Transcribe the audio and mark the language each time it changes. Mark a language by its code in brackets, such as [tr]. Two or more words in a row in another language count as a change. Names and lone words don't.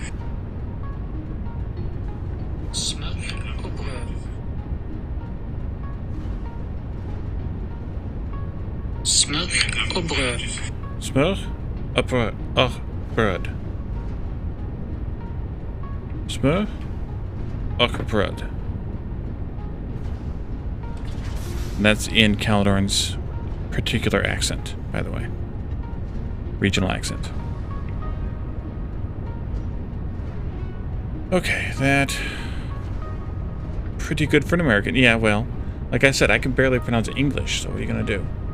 [no] Smør og brød. Smør og brød. Smør og brød. Bread. Smør og bread. [en] And that's in Caledorn's particular accent, by the way. Regional accent. Okay, that... pretty good for an American. Yeah, well, like I said, I can barely pronounce English, so what are you gonna do?